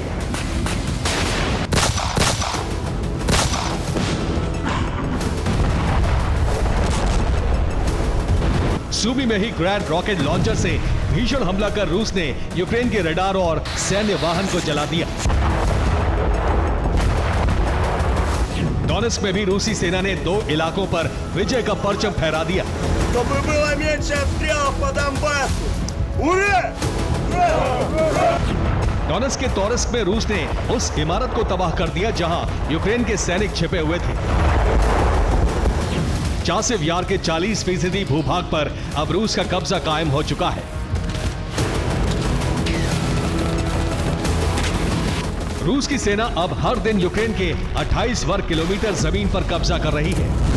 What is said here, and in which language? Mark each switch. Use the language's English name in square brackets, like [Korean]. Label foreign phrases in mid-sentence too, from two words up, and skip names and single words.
[Hindi] सूबी में ही ग्रैंड रॉकेट लॉन्चर से भीषण हमला कर रूस ने यूक्रेन के रडार और सैन्य वाहन को जला दिया। डोनेस्क में भी रूसी सेना ने 2 इलाकों पर विजय का परचम फहरा दिया। [Russian] Чтобы было меньше обстрелов по Донбассу! Ура! [Hindi] डोनेस्क के तोरस्क में रूस ने उस इमारत को तबाह कर दिया जहां यूक्रेन के सैनिक छिपे हुए थे। चासिव यार के 40% भूभाग पर अब रूस का कब्जा कायम हो चुका है। रूस की सेना अब हर दिन यूक्रेन के 28 वर्ग किलोमीटर जमीन पर कब्जा कर रही है।